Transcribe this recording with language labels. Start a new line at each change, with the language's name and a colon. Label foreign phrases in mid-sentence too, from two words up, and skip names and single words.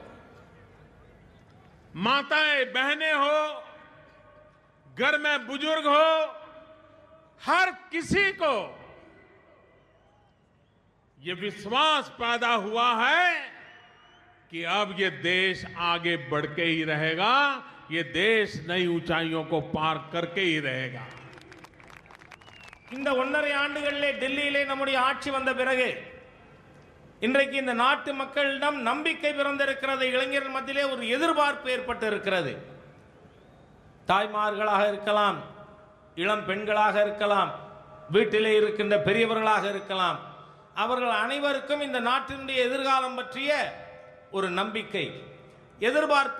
Hindi: माताएं बहनें हो, घर में बुजुर्ग हो, हर किसी को ये विश्वास पैदा हुआ है कि अब ये देश आगे बढ़ के ही रहेगा, ये देश नई ऊंचाइयों को पार करके ही रहेगा.
Tamil: இந்த 1.5 ஆண்டுகளிலே டெல்லியிலே நம்முடைய ஆட்சி வந்த பிறகு இன்றைக்கு இந்த நாட்டு மக்களிடம் நம்பிக்கை பிறந்திருக்கிறது. இளைஞர்கள் மத்தியிலே ஒரு எதிர்பார்ப்பு ஏற்பட்டு இருக்கிறது. தாய்மார்களாக இருக்கலாம், இளம் பெண்களாக இருக்கலாம், வீட்டிலே இருக்கின்ற பெரியவர்களாக இருக்கலாம், அவர்கள் அனைவருக்கும் இந்த நாட்டினுடைய எதிர்காலம் பற்றிய ஒரு நம்பிக்கை, எதிர்பார்ப்பு.